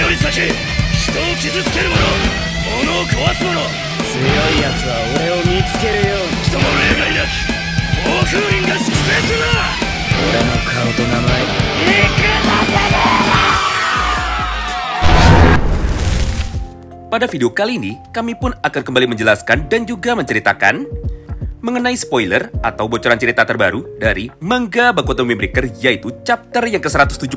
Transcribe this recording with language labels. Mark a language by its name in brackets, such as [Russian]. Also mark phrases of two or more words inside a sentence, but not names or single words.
[Japanese] け、人を傷つける者、物を壊す者、強い奴は俺を見つけるように。人の例外なき暴風林が粛清するな。俺の顔と名前 [Indonesian] Pada video kali ini, kami pun akan kembali menjelaskan dan juga menceritakan mengenai spoiler atau bocoran cerita terbaru dari manga Boku no Breaker, yaitu chapter yang ke-176.